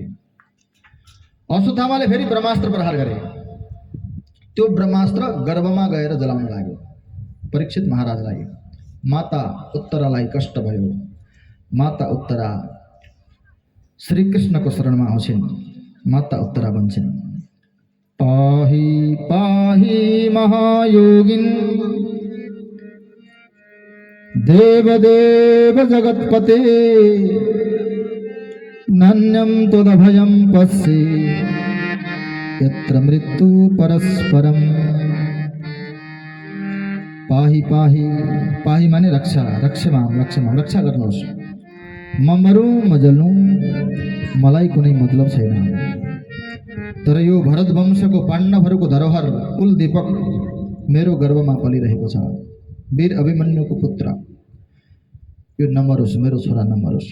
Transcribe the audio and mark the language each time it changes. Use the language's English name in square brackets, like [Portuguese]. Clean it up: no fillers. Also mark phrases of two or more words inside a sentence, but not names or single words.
[Nepali] अश्वत्थामाले फेरि ब्रह्मास्त्र प्रहार गरे। त्यो ब्रह्मास्त्र गर्भमा गएर जलाउन लाग्यो परीक्षित महाराजलाई। माता उत्तरालाई कष्ट भयो। माता उत्तरा श्रीकृष्णको शरणमा आउँछिन्। माता उत्तरा भन्छन् [Sanskrit] पाहि पाहि महायोगिन देवदेव जगत्पते नान्यं त्वदभयं पश्ये यत्र मृत्यु परस्परम। पाहि पाहि, पाहि [Nepali] माने रक्षा, [Sanskrit] रक्षमाम रक्षमाम, [Nepali] रक्षा गर्नुहोस्। म मरौँ म जलौँ मलाई कुनै मतलब छैन, तर यो भरत वंशको पाण्डवहरूको धरोहर कुल दीपक मेरो गर्भमा पलिरहेको छ। वीर अभिमन्युको पुत्र यो नमरोस्, मेरो छोरा नमरोस्।